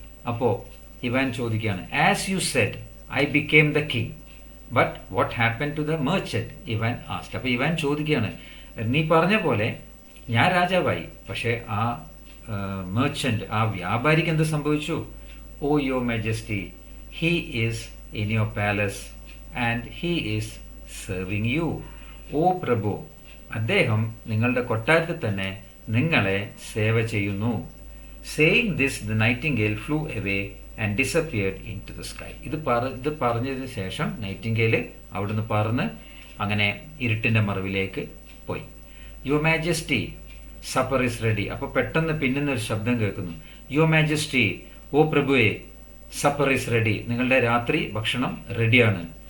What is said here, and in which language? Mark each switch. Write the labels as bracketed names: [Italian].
[Malayalam] അപ്പോൾ ഇവാൻ ചോദിക്കുകയാണ്, [English] As you said I became the king, but what happen to the merchant? Ivan asked. [Malayalam] അപ്പോൾ Ivan ചോദിക്കുകയാണ്, നീ പറഞ്ഞ പോലെ ഞാൻ രാജാവായി, പക്ഷേ ആ മെർച്ചന്റ്, ആ വ്യാപാരിക്ക് എന്ത് സംഭവിച്ചു? [English] Oh your majesty, he is in your palace and he is serving you. [Malayalam] ഓ പ്രഭു, അദ്ദേഹം നിങ്ങളുടെ കൊട്ടാരത്തിൽ തന്നെ നിങ്ങളെ സേവ ചെയ്യുന്നു. [English] Saying this, the nightingale flew away and disappeared into the sky. [Malayalam] ഇത് പറഞ്ഞതിന് ശേഷം നൈറ്റിംഗേൽ അവിടുന്ന് പറന്ന് അങ്ങനെ ഇരുട്ടിൻ്റെ മറവിലേക്ക് പോയി. [English] Your majesty, supper is ready. [Malayalam] അപ്പോൾ പെട്ടെന്ന് പിന്നുന്നൊരു ശബ്ദം കേൾക്കുന്നു. [English] your majesty, [Malayalam] oh പ്രഭുവേ, [English] supper is ready, [Malayalam] നിങ്ങളുടെ രാത്രി ഭക്ഷണം റെഡിയാണ്.